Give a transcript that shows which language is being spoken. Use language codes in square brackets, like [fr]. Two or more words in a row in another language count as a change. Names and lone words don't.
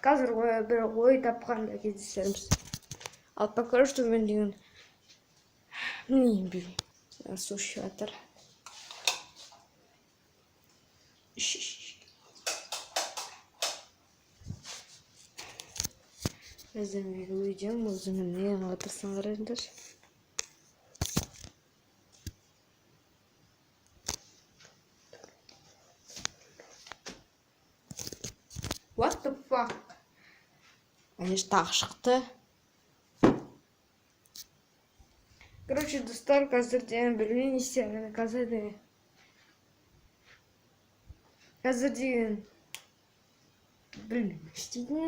[kk] Қазір бір ой тапқанда кездесерміз. Ал [ru] пока что [kk] мен деген не білмеймін. Су ішіп жатыр. Өзіммен өйдем, өзіммен не отырсын қарайындар. [en] What the fuck? [kk] Конечно, тағы шықты. Короче, достар, қазірден білмеймін не істерімді. Қазірден білмеймін істейтін.